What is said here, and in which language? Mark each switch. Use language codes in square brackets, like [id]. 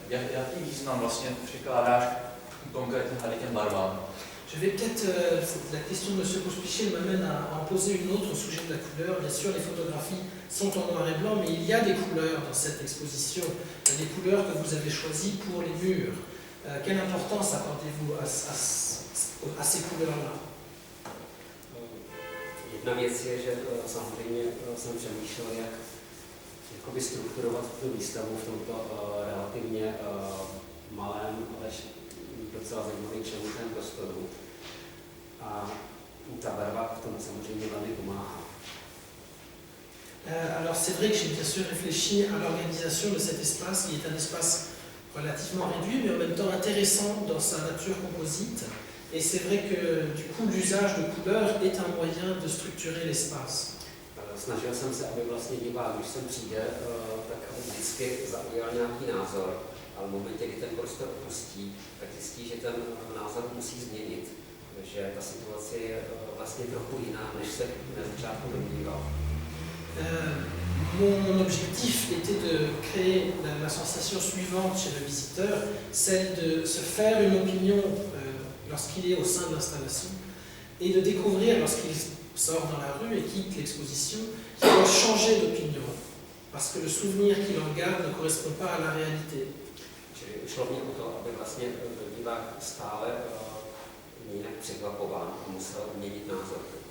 [cs] Jaký význam vlastně přikládáš konkrétně tady těm barvám? [fr] Je vais peut-être, la question de M. Pospichil m'amène à en poser une autre au sujet de la couleur. Bien sûr, les photographies sont en noir et blanc, mais il y a des couleurs dans cette exposition, des couleurs que vous avez choisies pour les murs. Quelle importance accordez-vous à ces couleurs-là? [cs] Jedna věc je, že samozřejmě jsem přemýšlel, jak jakoby strukturovat tu výstavu v tomto relativně malém, ale docela zajímavým členském prostoru. A ta barva k tomu samozřejmě velmi pomáhá. [fr] Alors c'est vrai que j'ai bien sûr réfléchi à l'organisation de cet espace qui est un espace relativement réduit mais en même temps intéressant dans sa nature composite. Et c'est vrai que du coup l'usage de couleurs est un moyen de structurer l'espace. [cs] Snažil jsem se, aby vlastně divák, když sem přijde, tak aby vždycky zaujal nějaký názor, ale v momentě, kdy ten prostor opustí, tak zjistí, že ten názor musí změnit, že ta situace je vlastně trochu jiná, než se na začátku domníval. [fr] Mon objectif était de créer la sensation suivante chez le visiteur, celle de se faire une opinion lorsqu'il est au sein de l'installation et de découvrir lorsqu'il sort dans la rue et quitte l'exposition qu'il va changer d'opinion parce que le souvenir qu'il en garde ne correspond pas à la réalité. [cs] Čili šlo mě o to, aby vlastně divák stále jinak překvapován a musel měnit názor.